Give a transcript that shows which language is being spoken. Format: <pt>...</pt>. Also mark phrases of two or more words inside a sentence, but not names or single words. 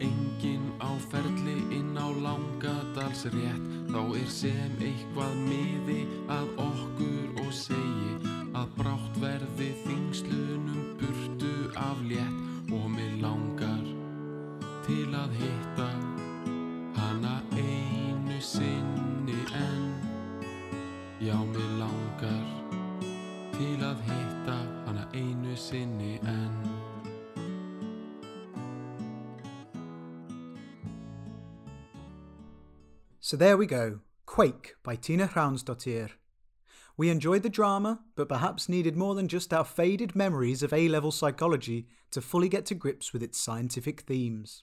<is>enginn á ferli inn á Langadalsrétt, þá sem eitthvað miði að okkur og segi að brátt verði þingslunum burtu aflétt og mig langar til að hitta hana einu sinni enn. Já, mig langar til að hitta hana einu sinni enn.</is> <en>So there we go, Quake by Tinna Hrafnsdóttir. We enjoyed the drama, but perhaps needed more than just our faded memories of A-level psychology to fully get to grips with its scientific themes.</en>